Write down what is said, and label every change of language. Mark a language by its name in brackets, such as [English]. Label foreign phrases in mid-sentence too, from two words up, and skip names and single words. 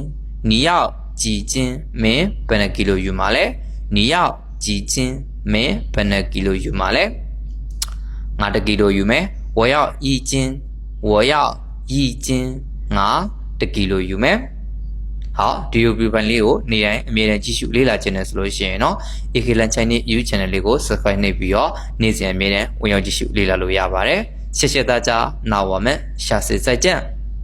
[Burmese] မင်းဘယ်နှကီလိုယူမှာလဲ [Chinese] 你要几斤 [Burmese] မင်းဘယ်နှကီလိုယူမှာလဲငါ1ကီလိုယူမယ် [Chinese] 我要一斤 [Burmese] ငါ1ကီလိုယူမယ်好ဒီလိုပြပန်လေးကိုနေတိုင်းအမြဲတမ်းကြည့်ရှုလေ့လာခြင်းနဲ့ဆိုလို့ရှိရင်เนาะ AK Lan Chinese YouTube Channel လေးကို Subscribe နှိပ်ပြီးတော့နေ့စဉ်အမြဲတမ်းဝင်ရောက်ကြည့်ရှုလေ့လာလို့ရပါတယ် [Chinese] 谢谢大家那我们下次再见